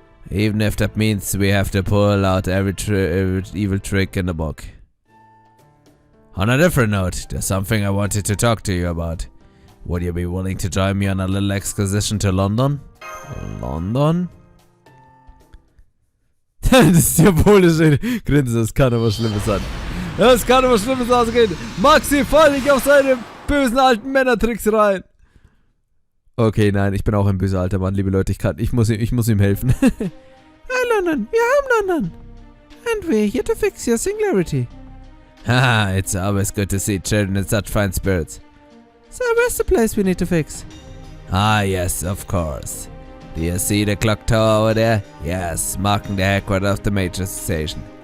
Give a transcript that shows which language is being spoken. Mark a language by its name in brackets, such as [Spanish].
[English] Even if that means we have to pull out every evil trick in the book. On a different note, there's something I wanted to talk to you about. Would you be willing to join me on a little excursion to London? London? [German] Das diabolische Grinsen, das kann aber Schlimmes sein. Das kann aber Schlimmes ausgehen. Maxi, fall nicht auf seine bösen alten Männertricks rein. Okay, nein, ich bin auch ein böser alter Mann, liebe Leute. Ich muss ihm helfen. Hi, London. Wir haben London. [English] And we're here to fix your singularity. Haha, it's always good to see children in such fine spirits. So where's the place we need to fix? Ah, yes, of course. Do you see the clock tower over there? Yes, marking the headquarters of the Magiers station.